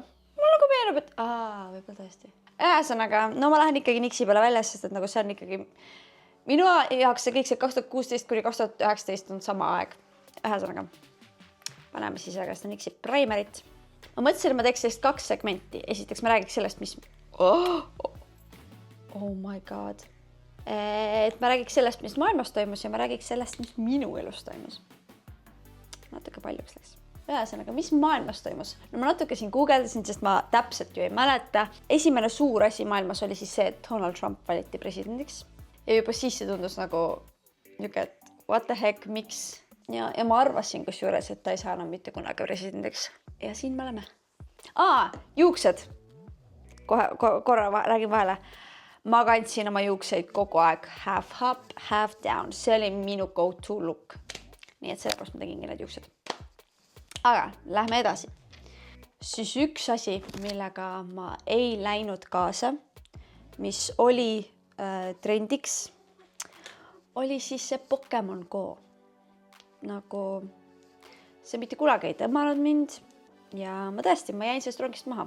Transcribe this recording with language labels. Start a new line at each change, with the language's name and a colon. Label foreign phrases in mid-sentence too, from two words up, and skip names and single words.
Estonian: Mul nagu meenub, et võib-olla tõesti. Ühesõnaga, no ma lähen ikkagi NYXi peale välja, sest et nagu see on ikkagi minu jaoks see kõik see 2016 kuni 2019 on sama aeg. Ühesõnaga, paneme siis aga seda NYXi primerit. Ma mõtlesin, et ma teeks sellist 2 segmenti. Esiteks ma räägiks sellest, mis
English: oh my god.
Estonian: Et ma räägiks sellest, mis maailmas toimus ja ma räägiks sellest, mis minu elus toimus. Natuke paljuks läks. Ühesõnaga, mis maailmas toimus? No ma natuke siin guugeldasin, sest ma täpselt ju ei mäleta. Esimene suur asi maailmas oli siis see, et Donald Trump valiti presidendiks. Ja juba siis see tundus nagu et
English: what the heck,
Estonian: miks? Ja ma arvasin kusjuures, et ta ei saa enam mitte kunagi presidendiks. Ja siin me oleme. Juuksed. Korra räägin vahele. Ma kandsin oma juukseid kogu aeg
English: half up, half down.
Estonian: See oli minu
English: go-to look.
Estonian: Nii et sellepärast ma tegingi need juuksed. Aga lähme edasi. Siis üks asi, millega ma ei läinud kaasa, mis oli trendiks, oli siis see Pokemon Go. Nagu see mitte kunagi ei tõmmanud mind ja ma jäin sellest rongist maha.